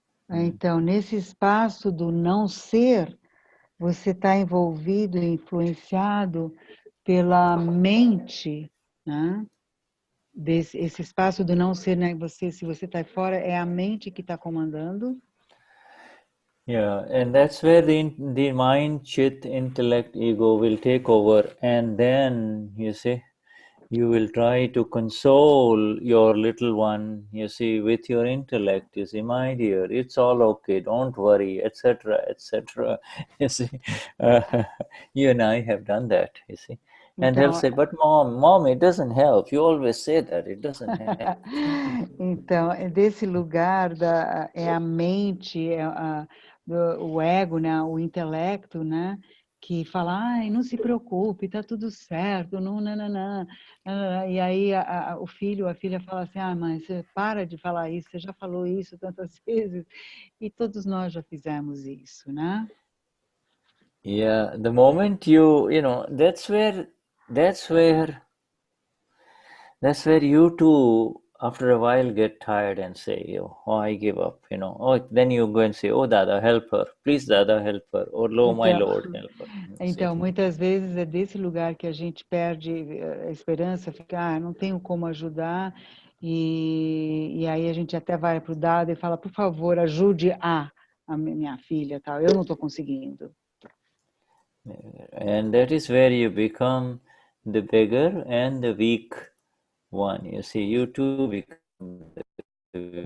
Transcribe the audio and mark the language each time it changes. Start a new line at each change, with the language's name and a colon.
Portuguese: Então, nesse espaço do não ser, você está envolvido e influenciado pela mente, né? Esse espaço do não ser, né? Se você está fora, é a mente que está comandando.
English: Yeah, and that's where the mind, chit, intellect, ego will take over, and then you see, you will try to console your little one, you see, with your intellect. You see, my dear, it's all okay, don't worry, etc., etc. You see, you and I have done that, you see. And they'll say, but mom, it doesn't help. You always say that, it doesn't help.
Portuguese: Então, é desse lugar, é a mente, o ego, né, o intelecto, né, que fala, ai, não se preocupe, tá tudo certo, não, nananã. E aí o filho, a filha fala assim, ah, mãe, você para de falar isso, você já falou isso tantas vezes, e todos nós já fizemos isso, né?
English: Yeah, the moment you know, that's where you too, after a while, get tired and say, oh, I give up, you know. Oh, then you go and say, oh, Dada, help her. Please, Dada, help her. Or, oh, my Lord, help her.
Portuguese: Então, muitas vezes é desse lugar que a gente perde a esperança, fica, ah, não tenho como ajudar, e aí a gente até vai para o Dada e fala, por favor, ajude a minha filha, tal. Eu não estou conseguindo.
English: And that is where you become the beggar and the weak one. You see, you too become the